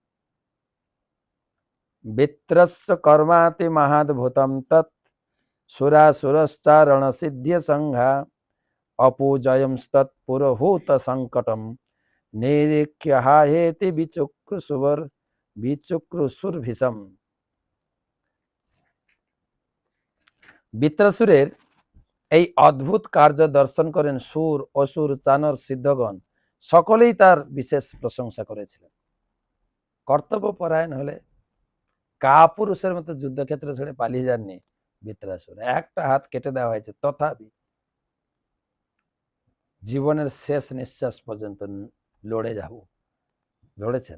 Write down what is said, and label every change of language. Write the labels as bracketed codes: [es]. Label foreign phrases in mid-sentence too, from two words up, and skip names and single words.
[sa] বৃত্রস্য কর্মাতি মহাদ ভূতম তৎ সুরাসুরশ্চারণ সিদ্ধিয় সংঘা অপোজয়মস্তৎ পুরোহূত সংকটম নিরীক্ষ হায়েতি বিচুক্র সুরভিষম। [bn] বৃত্রাসুরের এই অদ্ভুত কার্য দর্শন করেন সুর অসুর চানর সিদ্ধগণ, সকলেই তার বিশেষ প্রশংসা করেছিলেন। কর্তব্য পরায়ণ হলে কাপুরুষের মতো যুদ্ধক্ষেত্র ছেড়ে পালিয়ে যাননি বৃত্রাসুর। একটা হাত কেটে দেওয়া হয়েছে, তথাপি জীবনের শেষ নিঃশ্বাস পর্যন্ত লড়েছেন।